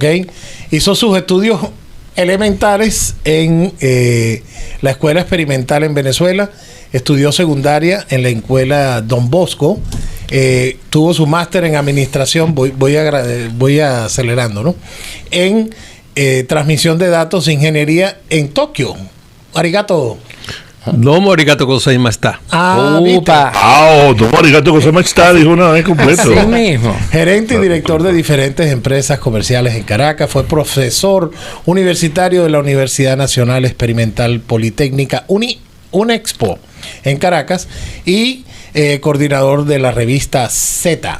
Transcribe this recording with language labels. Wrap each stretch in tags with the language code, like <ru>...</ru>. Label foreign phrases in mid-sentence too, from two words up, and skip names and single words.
<es>Hizo sus estudios elementales en la Escuela Experimental en Venezuela, estudió secundaria en la Escuela Don Bosco, tuvo su máster en administración, voy acelerando, ¿no? En transmisión de datos e ingeniería en Tokio.</es> <ja>Arigato. どうもありがとうございました. Domo ありがとうございました,</ja> <es>dijo una vez completo. Así mismo. Gerente y director de diferentes empresas comerciales en Caracas, fue profesor universitario de la Universidad Nacional Experimental Politécnica UNEXPO en Caracas y coordinador de la revista Z.</es>